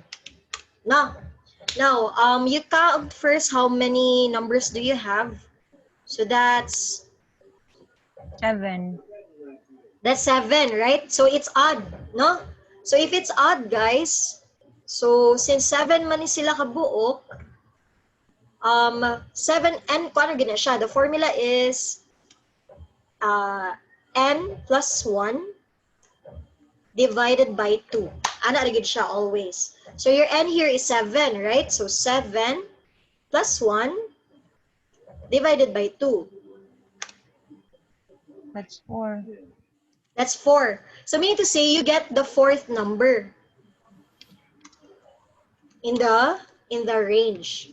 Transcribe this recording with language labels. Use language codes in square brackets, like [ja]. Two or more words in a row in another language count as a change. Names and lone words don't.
[en] Now, you count first how many numbers do you have. So that's 7. That's 7, right? So it's odd, no? So if it's odd, guys, so since [ceb] 7 man ni sila kabuok, 7 n, kung ano gina siya? [en] The formula is n plus 1 divided by 2. [ceb] Ana rin siya [en] always. So your n here is 7, right? So 7 plus 1 divided by 2. That's 4. That's 4. So meaning to say you get the fourth number in the range.